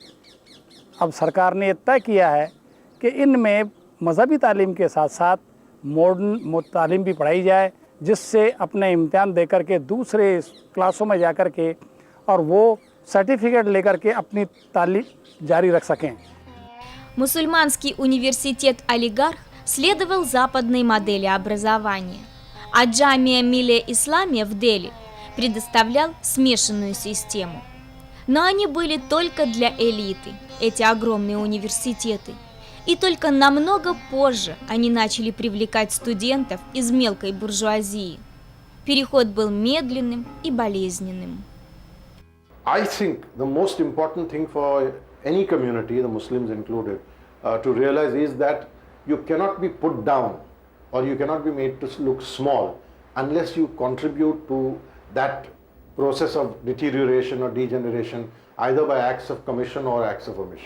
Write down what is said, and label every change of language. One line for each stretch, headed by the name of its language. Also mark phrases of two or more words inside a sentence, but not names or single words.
Urdu: اب سرکار نے طے کیا ہے کہ ان میں مذہبی تعلیم کے ساتھ ساتھ ماڈرن تعلیم بھی پڑھائی جائے، جس سے اپنے امتحان دے کر کے دوسرے کلاسوں میں جا کر کے اور وہ سرٹیفکیٹ لے کر کے اپنی تعلیم جاری رکھ سکیں.
Russian: Мусульманский университет «Алигарх» следовал западной модели образования, а Джамия Милия Исламия в Дели предоставлял смешанную систему. Но они были только для элиты, эти огромные университеты. И только намного позже они начали привлекать студентов из мелкой буржуазии. Переход был медленным и болезненным.
English: I think the most important thing for any community, the Muslims included, to realize is that you cannot be put down or you cannot be made to look small unless you contribute to that process of deterioration or degeneration either by acts of commission or acts of omission.